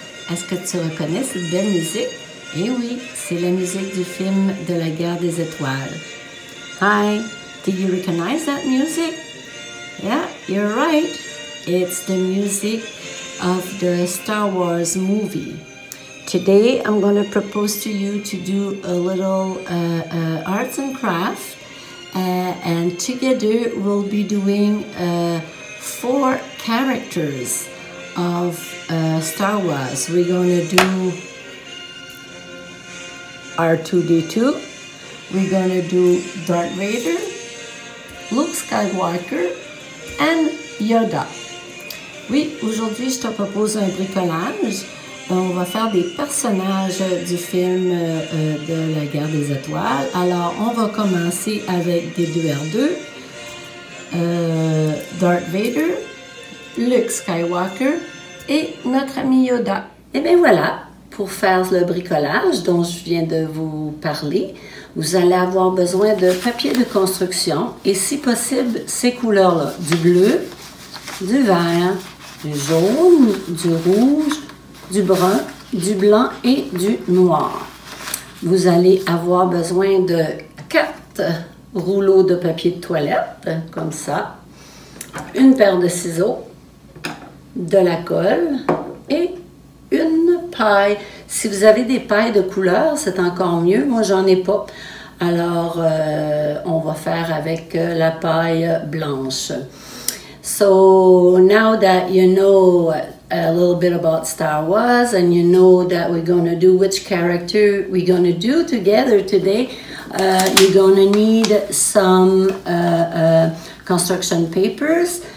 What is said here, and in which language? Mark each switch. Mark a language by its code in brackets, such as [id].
[fr] Est-ce que tu reconnais cette belle musique? Eh oui, c'est la musique du film de la guerre des étoiles. [en] Hi, do you recognize that music? Yeah, you're right. It's the music of the Star Wars movie. Today, I'm going to propose to you to do a little arts and craft, and together we'll be doing 4 characters of Star Wars. We're going to do R2-D2, we're going to do Darth Vader, Luke Skywalker, and Yoda. [fr] Oui, aujourd'hui, je te propose un bricolage. On va faire des personnages du film de la guerre des étoiles. Alors, on va commencer avec des 2R2, Darth Vader, Luke Skywalker et notre ami Yoda. Et bien voilà, pour faire le bricolage dont je viens de vous parler, vous allez avoir besoin de papier de construction et si possible, ces couleurs-là, du bleu, du vert, du jaune, du rouge, du brun, du blanc et du noir. Vous allez avoir besoin de 4 rouleaux de papier de toilette, comme ça, une paire de ciseaux, de la colle et une paille. Si vous avez des pailles de couleur, c'est encore mieux. Moi, j'en ai pas. Alors, on va faire avec la paille blanche. [en] So, now that you know a little bit about Star Wars and you know that we're going to do which character we're going to do together today, you're going to need some construction papers.